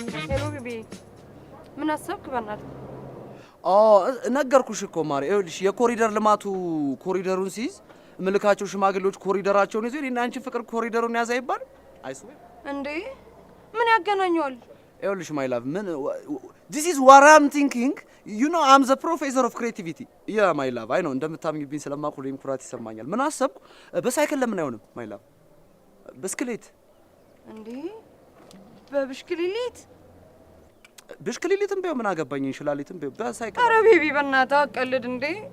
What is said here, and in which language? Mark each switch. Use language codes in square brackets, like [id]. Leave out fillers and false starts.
[am] ሄሎ ቢቢ፣ ምን አሰብክ? በእናትህ ነገርኩሽ እኮ ማሪ። ይኸውልሽ የኮሪደር ልማቱ ኮሪደሩን ሲይዝ ምልካቸው ሽማግሌዎች ኮሪደራቸውን ይዘው እኔና አንቺ ፍቅር ኮሪደሩን ያዘ ይባል [en] አይስዌ [am] እንዴ ምን ያገናኘዋል? ይኸውልሽ ማይ ላቭ ምን [en] this is what I'm thinking, you know I'm the professor of creativity. yeah my love I know [am] እንደምታምኝብኝ ስለማውቅ ሁሌም ኩራት ይሰማኛል። ምን አሰብኩ በሳይክል ለምን አይሆንም [en] ማይ ላቭ? [am] ብስክሌት እንዴ? በብስክሌት ብስክሌትም ቢሆን ምን አገባኝ? እንሽላሊትም ቢሆን በሳይክል። ኧረ ቤቢ በእናትህ አቀልድ እንዴ!